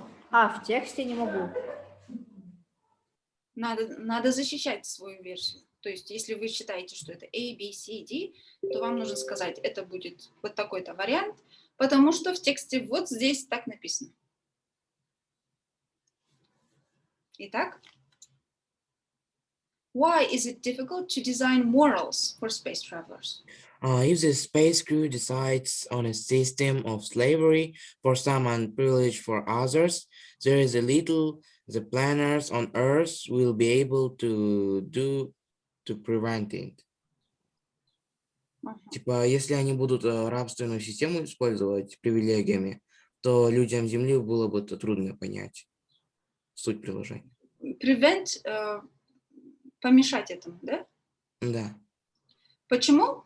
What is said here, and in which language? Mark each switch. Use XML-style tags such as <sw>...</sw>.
<ru>В тексте не могу. Надо защищать свою версию. То есть, если вы считаете, что это A, B, C, D, то вам нужно сказать, это будет вот такой-то вариант, потому что в тексте вот здесь так написано.</ru> <en>Итак, why is it difficult to design morals for space travelers? If the space crew decides on a system of slavery for some and privilege for others, there is a little the planners on Earth will be able to do to prevent it.</en> <ru>Типа, если они будут рабственную систему использовать привилегиями, то людям Земли было бы это трудно понять суть приложения. Prevent, помешать этому, да? Да. Почему?</ru>